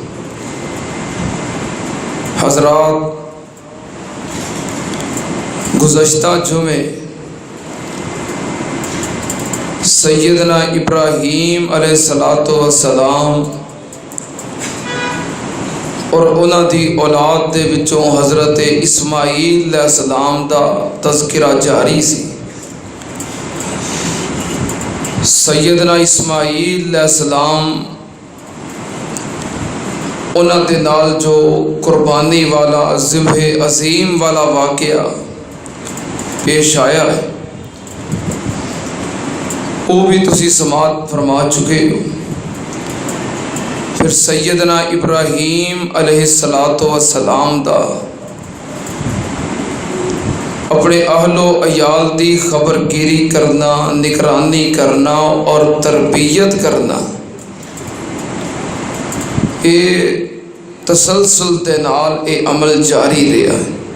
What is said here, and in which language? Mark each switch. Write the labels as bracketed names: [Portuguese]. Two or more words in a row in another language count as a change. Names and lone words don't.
[Punjabi] حضرات، گزشتہ جمعے سیدنا ابراہیم علیہ السلام اور انہاں دی اولاد دے وچوں حضرت اسماعیل علیہ السلام دا تذکرہ جاری سی۔ سیدنا اسماعیل علیہ السلام انہاں دے نال جو قربانی والا ذبح عظیم والا واقعہ پیش آیا ہے وہ بھی تسی سماعت فرما چکے ہو۔ پھر سیدنا ابراہیم علیہ السلام دا اپنے اہل و عیال دی خبر گیری کرنا، نگرانی کرنا اور تربیت کرنا، اے تسلسل دے نال اے عمل جاری رہا ہے۔